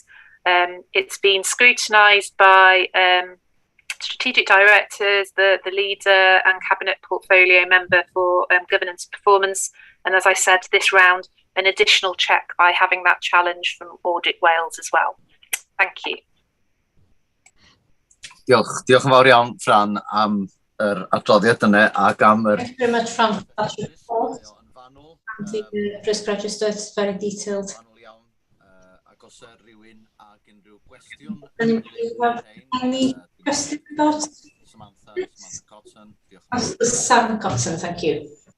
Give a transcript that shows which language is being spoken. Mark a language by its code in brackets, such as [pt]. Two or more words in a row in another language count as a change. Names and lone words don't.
[en] It's been scrutinised by strategic directors, the leader and cabinet portfolio member for governance and performance. And as I said, this round, an additional check by having that challenge from Audit Wales as well. Thank you. [cy] Diolch yn fawr iawn, Fran, am yr adroddiad yna ac am yr... [en] Thank you very much, Fran, for that report. The risk register is very detailed. Any questions about Sam Cotton, thank you.